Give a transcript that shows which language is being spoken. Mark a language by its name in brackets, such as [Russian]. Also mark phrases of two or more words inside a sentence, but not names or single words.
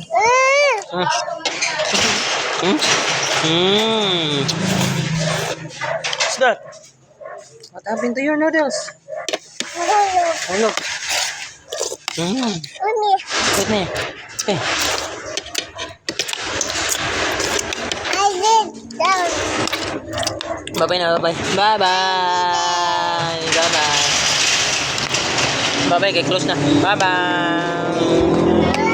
[English] What's that? What happened to your noodles? Oh, look. Wait me. Okay. I did that. Bye-bye na, bye-bye. Bye-bye. Bye-bye. Bye-bye, get close na. Bye-bye.